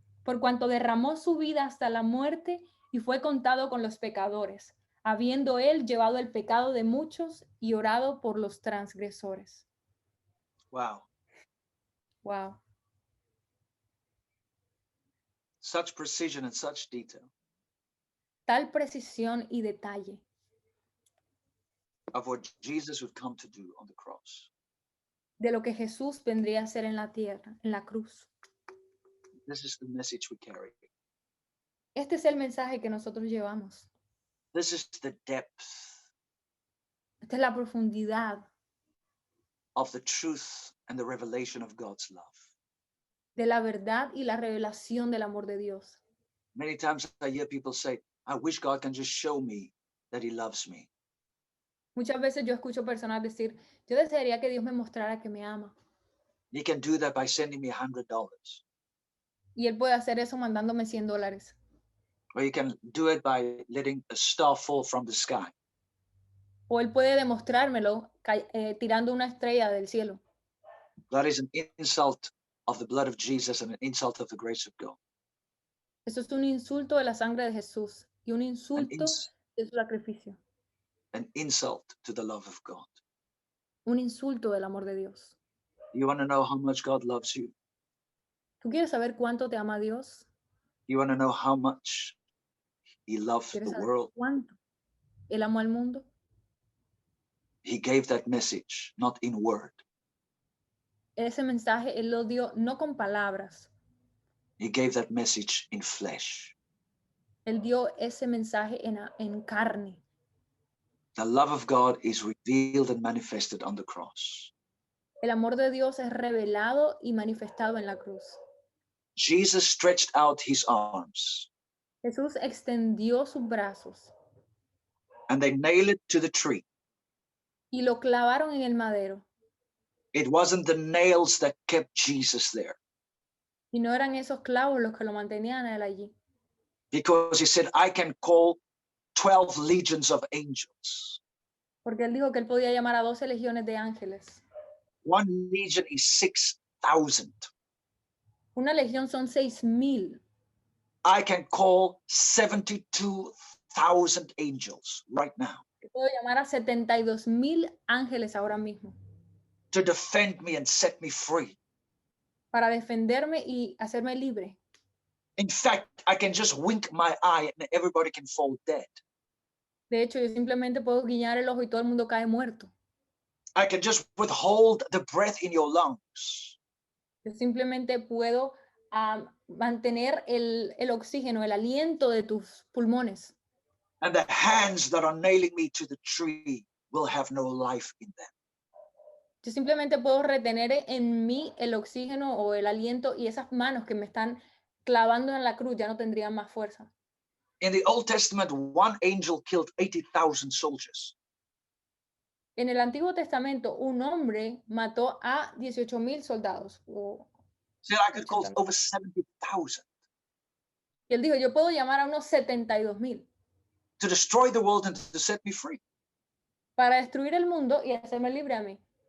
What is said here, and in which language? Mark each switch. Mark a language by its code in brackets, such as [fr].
[es] Por cuanto derramó su vida hasta la muerte y fue contado con los pecadores, habiendo él llevado el pecado de muchos y orado por los transgresores. Wow. Wow. [en] Such precision and such detail [es] Tal precisión y detalle [en] of what Jesus would come to do on the cross. [es] de lo que Jesús vendría a hacer en la tierra, en la cruz. [en] This is the message we carry. [es] Este es el mensaje que nosotros llevamos. [en] This is the depth [es] Esta es la profundidad [en] of the truth and the revelation of God's love. [es] de la verdad y la revelación del amor de Dios. [en] Many times I hear people say, I wish God can just show me that he loves me. [es] Muchas veces yo escucho personas decir, yo desearía que Dios me mostrara que me ama. [en] He can do that by sending me $100. [es] Y Él puede hacer eso mandándome $100. [en] Or he can do it by letting a star fall from the sky. [es] O Él puede demostrármelo tirando una estrella del cielo. [en] That is an insult of the blood of Jesus and an insult of the grace of God. [es] Eso es un insulto de la sangre de Jesús y un insulto de su sacrificio. [en] An insult to the love of God. [es] Un insulto del amor de Dios. [en] You want to know how much God loves you? [es] ¿Tú quieres saber cuánto te ama Dios? [en] You want to know how much he loved [es] ¿Quieres [en] the [es] saber [en] world? [es] cuánto Él amó al mundo? [en] He gave that message, not in word. [es] Ese mensaje Él lo dio no con palabras. [en] He gave that message in flesh. [es] Él dio ese mensaje en carne. [en] The love of God is revealed and manifested on the cross. [es] El amor de Dios es revelado y manifestado en la cruz. [en] Jesus stretched out his arms [es] Jesús extendió sus brazos [en] and they nailed it to the tree. [es] y lo clavaron en el madero. [en] It wasn't the nails that kept Jesus there, [es] Y no eran esos clavos los que lo mantenían a él allí. [en] because he said, I can call 12 legions of angels. [es] Porque él dijo que él podía llamar a 12 legiones de ángeles. [en] One legion is 6,000. [es] Una legión son 6,000. [en] I can call 72,000 angels right now [es] Yo puedo llamar a 72,000 ángeles ahora mismo [en] to defend me and set me free. [es] para defenderme y hacerme libre. [en] In fact, I can just wink my eye and everybody can fall dead. [es] De hecho, yo simplemente puedo guiñar el ojo y todo el mundo cae muerto. [en] I can just withhold the breath in your lungs. [es] Yo simplemente puedo mantener el oxígeno, el aliento de tus pulmones. [en] And the hands that are nailing me to the tree will have no life in them. [es] Yo simplemente puedo retener en mí el oxígeno o el aliento, y esas manos que me están clavando en la cruz ya no tendrían más fuerza. [en] In the Old Testament, one angel killed 80,000 soldiers. [es] En el Antiguo Testamento, un hombre mató a 18,000 soldados. [en] So I could call over 70,000 [es] Y él dijo, yo puedo llamar a unos 72,000 [en] to destroy the world and to set me free. [es] para destruir el mundo y hacerme libre a mí.